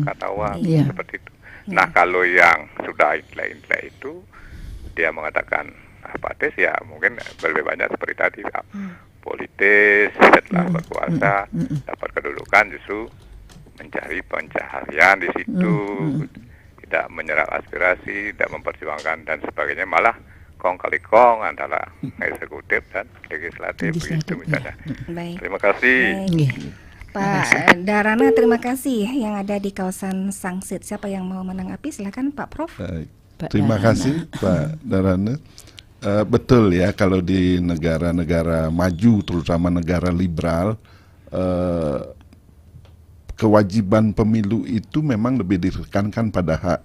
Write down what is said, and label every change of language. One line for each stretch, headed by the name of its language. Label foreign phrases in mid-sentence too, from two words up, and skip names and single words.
Indonesian: masyarakat awam seperti itu. Nah, kalau yang sudah intelek itu dia mengatakan apatis, ya mungkin lebih banyak seperti tadi, politis, setelah berkuasa dapat kedudukan justru mencari pencaharian di situ, tidak menyerap aspirasi, tidak memperjuangkan dan sebagainya, malah kong kali kong antara eksekutif dan legislatif begitu misalnya. Baik. Terima kasih. Nggih. Pak Darana, terima kasih yang ada di kawasan Sangsit. Siapa yang mau menanggapi? Silakan Pak Prof. Baik. Pak Terima Darana. kasih Pak Darana. Betul ya, kalau di negara-negara maju, terutama negara liberal, kewajiban pemilu itu memang lebih ditekankan pada hak.